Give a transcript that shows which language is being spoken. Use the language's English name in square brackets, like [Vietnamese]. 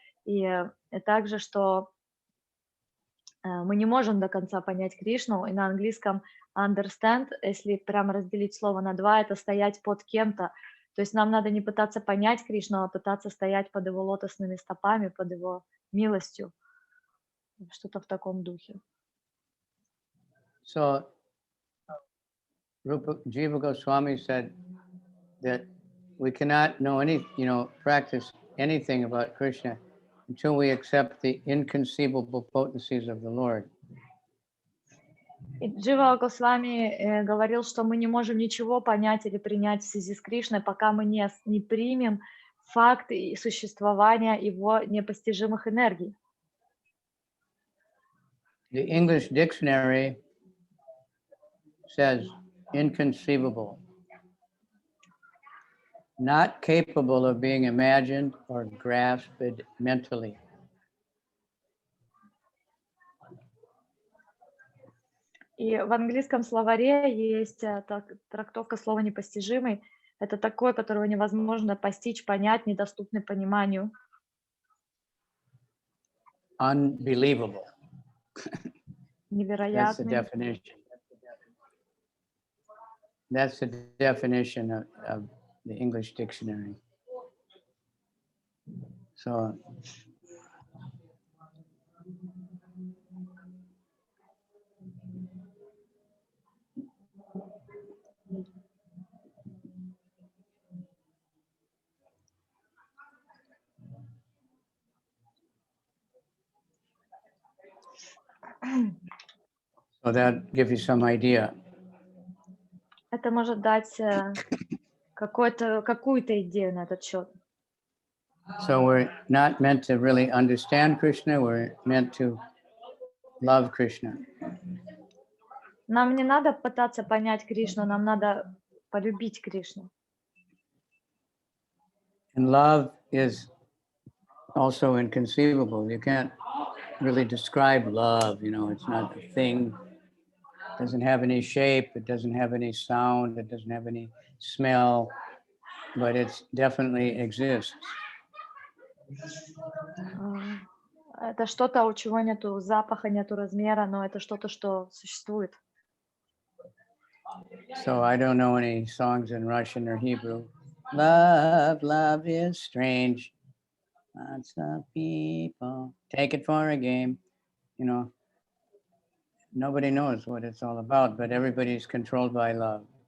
[Russian] И также, что мы не можем до конца понять Кришну, и на английском understand, если прямо разделить слово на два, это стоять под кем-то. То есть нам надо не пытаться понять Кришну, а пытаться стоять под его лотосными стопами, под его милостью. Что-то в таком духе. [English] So, Jiva Goswami said that we cannot know practice anything about Krishna until we accept the inconceivable potencies of the Lord. [Russian] И Джива Госвами говорил, что мы не можем ничего понять или принять в связи с Кришной, пока мы не примем факт существования его непостижимых энергий. [English] The English dictionary says inconceivable, not capable of being imagined or grasped mentally. [Russian] И в английском словаре есть трактовка слова «непостижимый». Это такое, которого невозможно постичь, понять, недоступный пониманию. [English] Unbelievable. That's the [Russian] Невероятный. [English] definition. That's the definition of the English dictionary. So, that gives you some idea. [Russian] Это может дать какую-то идею на этот счет. [English] So we're not meant to really understand Krishna, we're meant to love Krishna. [Russian] Нам не надо пытаться понять Кришну, нам надо полюбить Кришну. [English] And love is also inconceivable. You can't really describe love, it's not a thing. It doesn't have any shape, it doesn't have any sound, it doesn't have any smell, but it definitely exists. [Russian] Это что-то, у чего нету запаха, нету размера, но это что-то, что существует. [English] So I don't know any songs in Russian or Hebrew. Love is strange. Lots of people take it for a game. Nobody knows what it's all about, but everybody's controlled by love.